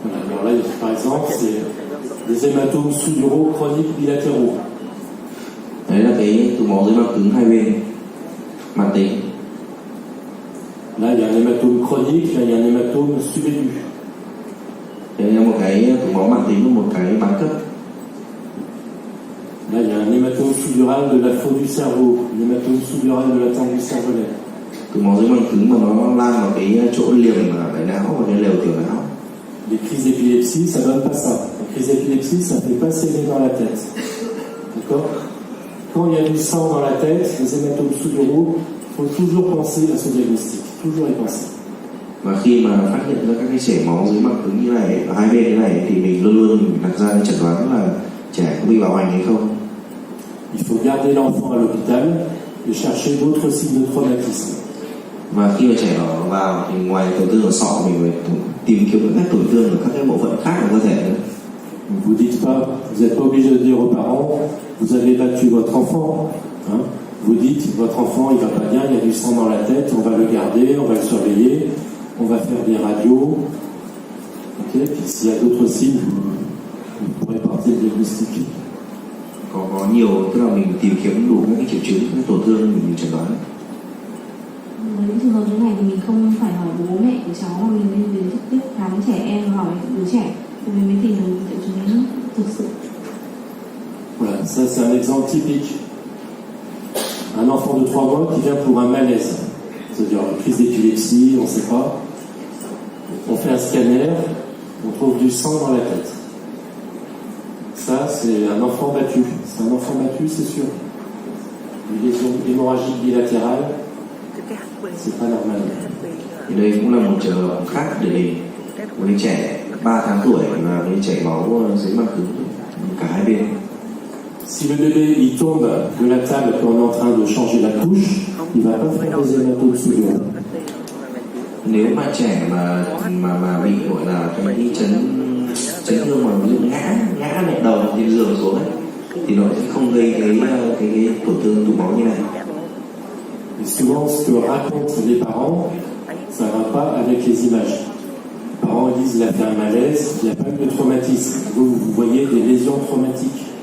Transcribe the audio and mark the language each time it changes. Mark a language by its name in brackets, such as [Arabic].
[French] Alors là, par exemple, c'est des hématomes sous-duraux chroniques bilatéraux. [Vietnamese] Đấy là cái tụ máu dưới màng cứng hai bên mãn tính. [French] Là, il y a un hématome chronique, là, il y a un hématome subaigu. [Vietnamese] Đây là một cái tụ máu mãn tính và một cái bán cấp. [French] Là, il y a un hématome sous-dural de la faune du cerveau, un hématome sous-dural de la tente du cervelet. [Vietnamese] Tụ máu dưới màng cứng mà nó lan vào cái chỗ liềm đại não và cái lều tiểu não. [French] Les crises d'épilepsie, ça donne pas ça. La crise d'épilepsie, ça fait pas saigner dans la tête. D'accord? Quand il y a du sang dans la tête, les hématomes sous-duraux, il faut toujours penser à ce diagnostic. Toujours y penser. [Vietnamese] Và khi mà phát hiện ra các cái chảy máu dưới màng cứng như này ở hai bên thế này thì mình luôn luôn đặt ra cái chẩn đoán là trẻ có bị bạo hành hay không. [French] Il faut garder l'enfant à l'hôpital et chercher d'autres signes de traumatisme. [Vietnamese] Và khi mà trẻ nó vào thì ngoài tổn thương ở sọ mình phải tìm kiếm các tổn thương ở các cái bộ phận khác của cơ thể nữa. [French] Vous dites pas, vous n'êtes pas obligé de dire aux parents, vous avez battu votre enfant. Hein? Vous dites, votre enfant il va pas bien, il y a du sang dans la tête, on va le garder, on va le surveiller, on va faire des radios. Ok, puis s'il y a d'autres signes, vous pourrez partir le diagnostic. [Vietnamese] Có nhiều, tức là mình tìm kiếm đủ các cái triệu chứng, các tổn thương mình chẩn đoán. Với những trường hợp như này thì mình không phải hỏi bố mẹ của cháu mà mình nên đến trực tiếp khám trẻ em hỏi đứa trẻ thì mình mới tìm được triệu chứng thực sự. [French] Voilà, ça c'est un exemple typique. Un enfant de 3 mois qui vient pour un malaise, c'est-à-dire une crise d'épilepsie, on ne sait pas. On fait un scanner, on trouve du sang dans la tête. Ça, c'est un enfant battu. C'est un enfant battu, c'est sûr. Une lésion hémorragique bilatérale, c'est pas normal. [Vietnamese] Thì đây cũng là một trường hợp khác để hình một đứa trẻ 3 tháng tuổi và cái chảy máu dưới màng cứng cả hai bên. [French] Si le bébé il tombe de la table quand on est en train de changer la couche, il va pas faire des hématomes sous-duraux. [Vietnamese] Nếu mà trẻ mà bị gọi là cái chấn thương mà ví dụ ngã nhẹ đầu trên giường xuống ấy, thì nó sẽ không gây cái tổn thương tụ máu như này. [French] Et souvent, ce que racontent les parents, ça ne va pas avec les images. Les parents disent qu'il a fait un malaise, il n'y a pas eu de traumatisme. Vous voyez des lésions traumatiques.